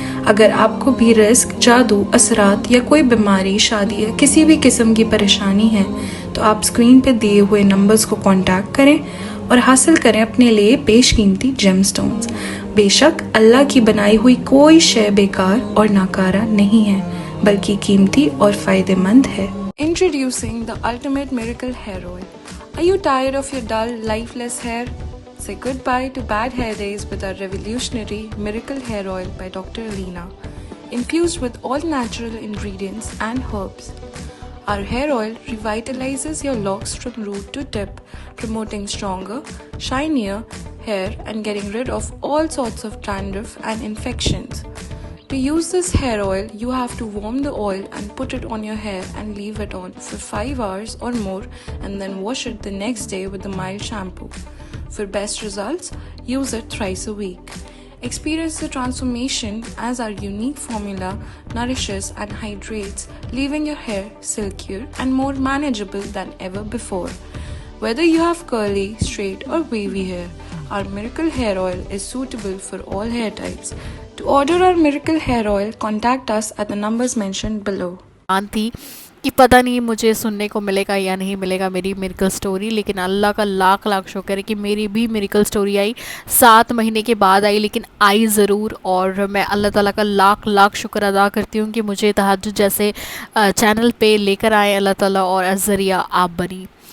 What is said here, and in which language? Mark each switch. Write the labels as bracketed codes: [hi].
[ur] اگر آپ کو بھی رزق، جادو، اثرات یا کوئی بیماری، شادی یا کسی بھی قسم کی پریشانی ہے تو آپ اسکرین پہ دیے ہوئے نمبرز کو کانٹیکٹ کریں اور حاصل کریں اپنے لیے بیش قیمتی جیم سٹونز. بے شک اللہ کی بنائی ہوئی کوئی شے بیکار اور ناکارہ نہیں ہے، بلکہ قیمتی اور فائدہ مند ہے. [en] Introducing the ultimate miracle hair oil. Are you tired of your dull, lifeless hair? Say goodbye to bad hair days with our revolutionary Miracle Hair Oil by Dr. Alina. Infused with all natural ingredients and herbs, our hair oil revitalizes your locks from root to tip, promoting stronger, shinier hair and getting rid of all sorts of dandruff and infections. To use this hair oil, you have to warm the oil and put it on your hair and leave it on for 5 hours or more, and then wash it the next day with a mild shampoo. For best results, use it thrice a week. Experience the transformation as our unique formula nourishes and hydrates, leaving your hair silkier and more manageable than ever before. Whether you have curly, straight or wavy hair, our Miracle Hair Oil is suitable for all hair types. To order our Miracle Hair Oil, contact us at the numbers mentioned below. [ur] تھی کہ پتہ نہیں مجھے سننے کو ملے گا یا نہیں ملے گا میری میریکل سٹوری، لیکن اللہ کا لاکھ لاکھ شکر ہے کہ میری بھی میریکل سٹوری آئی 7 مہینے کے بعد آئی، لیکن آئی ضرور. اور میں اللہ تعالیٰ کا لاکھ لاکھ شکر ادا کرتی ہوں کہ مجھے تہجد جیسے چینل پہ لے کر آئے اللہ تعالیٰ، اور از ذریعہ آپ بنی.